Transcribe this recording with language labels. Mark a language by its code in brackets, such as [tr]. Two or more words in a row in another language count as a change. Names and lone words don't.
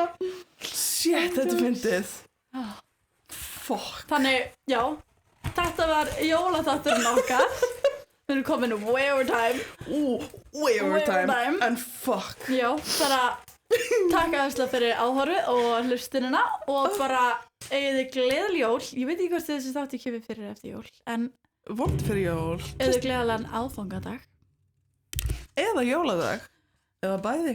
[is] Shit, þetta er fyndið. Fuck. Þannig, já. Þetta var jólaþátturinn okkar. Við erum komin [en] way over time. Way over time. And fuck. [is] Já, bara takk aðeinslega fyrir áhorfið og hlustunina og bara eigið þið gleðileg jól. Ég veit ekki hvort þessi þáttur kemur fyrir eftir jól, en vont fyrir jól. Eigið þið gleðilegan aðfangadag. Eða jóladag. Eða bæði.